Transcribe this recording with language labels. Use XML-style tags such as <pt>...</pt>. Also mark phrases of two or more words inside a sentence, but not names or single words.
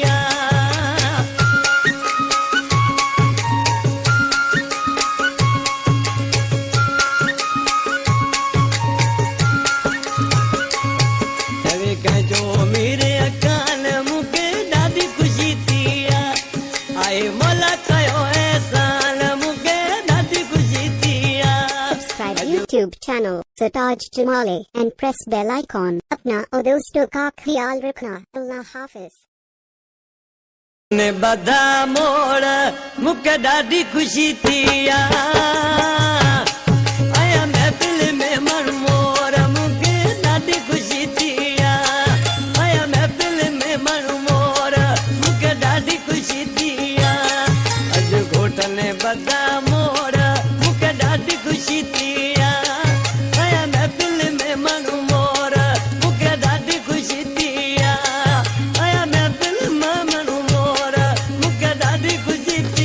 <sd>गंजो मेरे कान मुके ॾाढी ख़ुशी थी आए मौला कयो एहसान मुके ॾाढी ख़ुशी थी</sd> <en>Subscribe YouTube channel Sartaj Jamali and press bell icon.</en> <ur>اپنا اور دوستوں کا خیال رکھنا. اللہ حافظ.</ur> <sd>ने बधा मोड़ मुके ॾाढी ख़ुशी थी आया महफ़िल में मण मोर मुके ॾाढी ख़ुशी थी आया महफ़िल में मण मोर मुके ॾाढी ख़ुशी थी अॼु घोट ने बधा मोड़ मुके ॾाढी ख़ुशी थी आया महफ़िल में मण मोर मुके ॾाढी ख़ुशी थी आया महफ़िल में मण मोर मुके ॾाढी ख़ुशी थी</sd>